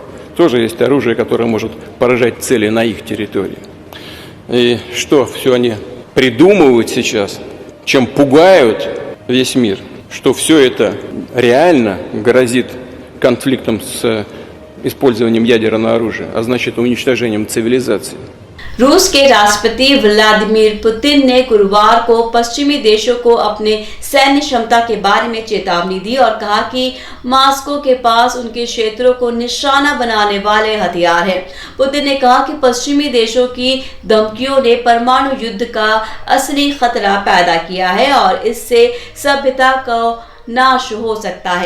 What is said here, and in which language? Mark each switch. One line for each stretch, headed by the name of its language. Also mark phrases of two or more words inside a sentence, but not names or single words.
Russian: Тоже есть оружие, которое может поражать цели на их территории. И что все они придумывают сейчас, чем пугают весь мир, что все это реально грозит конфликтом с использованием ядерного оружия, а значит уничтожением цивилизации.
Hindi: रूस के राष्ट्रपति व्लादिमीर पुतिन ने गुरुवार को पश्चिमी देशों को अपने सैन्य क्षमता के बारे में चेतावनी दी और कहा कि मॉस्को के पास उनके क्षेत्रों को निशाना बनाने वाले हथियार हैं। पुतिन ने कहा कि पश्चिमी देशों की धमकियों ने परमाणु युद्ध का असली खतरा पैदा किया है और इससे सभ्यता का नाश हो सकता है।